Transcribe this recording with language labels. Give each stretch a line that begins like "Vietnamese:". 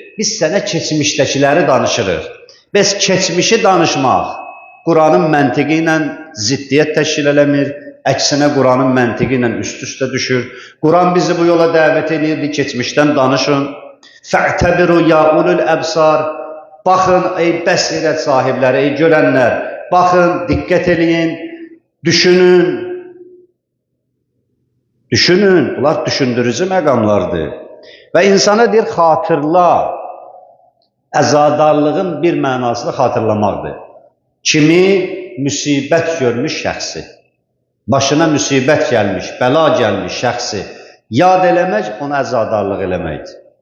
Azerbaijani: Biz sənə keçmişdəkiləri danışırıq. Bəs keçmişi danışmaq Quranın məntiqi ilə ziddiyyət təşkil eləmir, əksinə Quranın məntiqi ilə üst-üstə düşür. Quran bizi bu yola dəvət edirdi, keçmişdən danışın.
Arabic: Fə'təbiru ya ulul əbsar.
Azerbaijani: Baxın, ey bəsirət sahibləri, ey görənlər, baxın, diqqət eləyin, düşünün. Düşünün, bunlar düşündürücü məqamlardır. Və insana deyir, xatırla, əzadarlığın bir mənası da xatırlamaqdır. Kimi müsibət görmüş şəxsi, başına müsibət gəlmiş, bəla gəlmiş şəxsi yad eləmək, ona əzadarlıq eləməkdir.